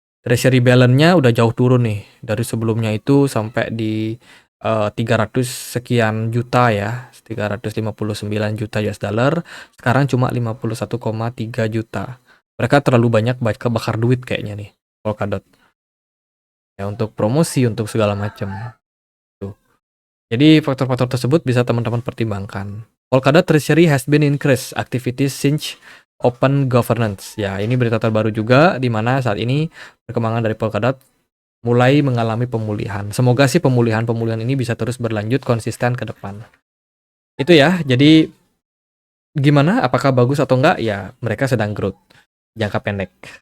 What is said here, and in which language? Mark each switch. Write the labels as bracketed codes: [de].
[id] Treasury balance-nya udah jauh turun nih dari sebelumnya itu sampai di 300 sekian juta ya, 359 juta US dollar, sekarang cuma 51,3 juta. Mereka terlalu banyak bakar duit kayaknya nih, Polkadot. Ya untuk promosi, untuk segala macam. Tuh. Jadi faktor-faktor tersebut bisa teman-teman pertimbangkan. [en] Polkadot Treasury has been increased activities since open governance. [id] Ya, ini berita terbaru juga di mana saat ini perkembangan dari Polkadot mulai mengalami pemulihan. Semoga sih pemulihan-pemulihan ini bisa terus berlanjut konsisten ke depan. Itu ya, jadi gimana? Apakah bagus atau enggak? Ya, mereka sedang growth. jangka pendek.